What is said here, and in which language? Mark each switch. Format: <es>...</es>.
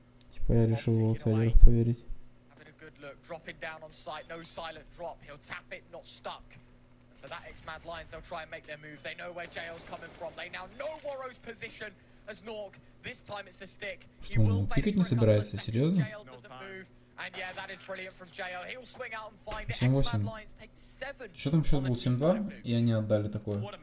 <ru>Типа я решил в аутсайдеров поверить.</ru> <en>Look, dropping down on site, no silent drop. He'll tap it, not stuck. For that X-Mad Lions, they'll try and make their move. They know where JL's coming from. They now know Waro's position as Nork. This time it's a stick.</en> <ru>Что, он пикать не собирается? Серьезно?</ru> <en>And yeah, that is brilliant from JL. He'll swing out and find it. 7-8.</en> <ru>Что там счет был 7-2, и они отдали такое.</ru>